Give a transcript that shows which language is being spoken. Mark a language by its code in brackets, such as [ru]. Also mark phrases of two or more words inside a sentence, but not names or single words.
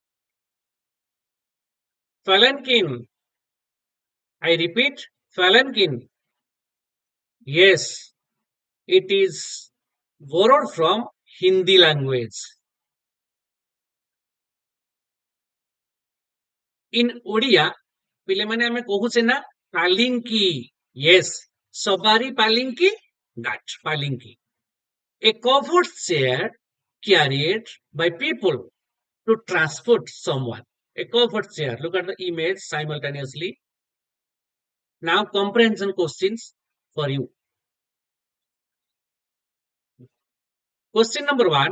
[en] Palanquin, I repeat, palanquin. Yes, it is borrowed from Hindi language. In Odia, [or] ପିଲାମାନେ ଆମେ କହୁଛେ ନା ପାଲିଙ୍କି. Yes, ସବାରି ପାଲିଙ୍କି, [en] that palinki. A covered chair carried by people to transport someone. A covered chair. Look at the image simultaneously. Now, comprehension questions for you. Question number one.